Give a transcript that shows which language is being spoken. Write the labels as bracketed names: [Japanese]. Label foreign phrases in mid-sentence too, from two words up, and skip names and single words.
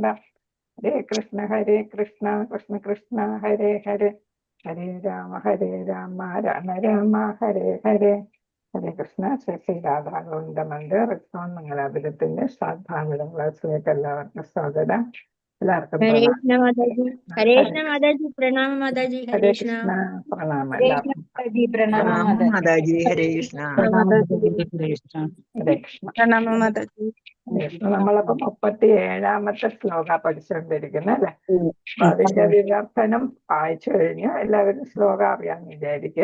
[Malayalam] ഹരേ കൃഷ്ണ കൃഷ്ണ കൃഷ്ണ ഹരേ ഹരേ രാമ രാമ രാമ ഹരേ ഹരേ. ഹരേ കൃഷ്ണ. ശ്രീ രാധാഗോവിന്ദ മന്ദിർ റിസ്വാൻ മംഗലാപുരത്തിന്റെ ശ്രാദ്ധാവിടം ക്ലാസ്സിലേക്ക് എല്ലാവർക്കും സ്വാഗതം. എല്ലാവർക്കും [Hindi] हरे कृष्ण माताजी। हरे कृष्ण माताजी। प्रणाम माताजी। हरे [Malayalam] ഹരേ कृष्ण। കൃഷ്ണ. പ്രണാമം ഹരേ എല്ലാവർക്കും. കൃഷ്ണ പ്രണാമം പ്രണാമം മാതാജി. ഹരേ കൃഷ്ണ. ഹരേ കൃഷ്ണ. [Hindi] प्रणाम माताजी। [Malayalam] നമ്മളപ്പോ 37ാമത്തെ ശ്ലോക പഠിച്ചുകൊണ്ടിരിക്കുന്നത് അല്ലെ. അപ്പൊ അതിന്റെ വിവർത്തനം വായിച്ചു കഴിഞ്ഞ് എല്ലാവരും ശ്ലോക അറിയാന്ന് വിചാരിക്കുക.